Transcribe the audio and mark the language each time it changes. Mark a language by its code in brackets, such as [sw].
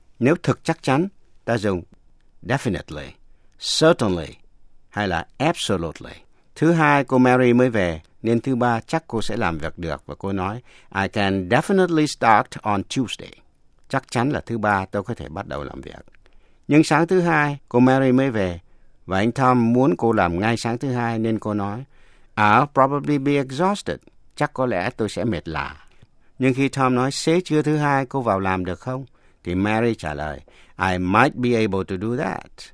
[vi] Nếu thực chắc chắn, ta dùng definitely, certainly, hay là absolutely. Thứ hai, cô Mary mới về, nên thứ ba chắc cô sẽ làm việc được. Và cô nói, [en] I can definitely start on Tuesday. [vi] Chắc chắn là thứ ba tôi có thể bắt đầu làm việc. Nhưng sáng thứ hai, cô Mary mới về, và anh Tom muốn cô làm ngay sáng thứ hai, nên cô nói, [en] I'll probably be exhausted. [vi] Chắc có lẽ tôi sẽ mệt lả. Nhưng khi Tom nói, xế trưa thứ hai cô vào làm được không? Thì Mary trả lời, [en] I might be able to do that.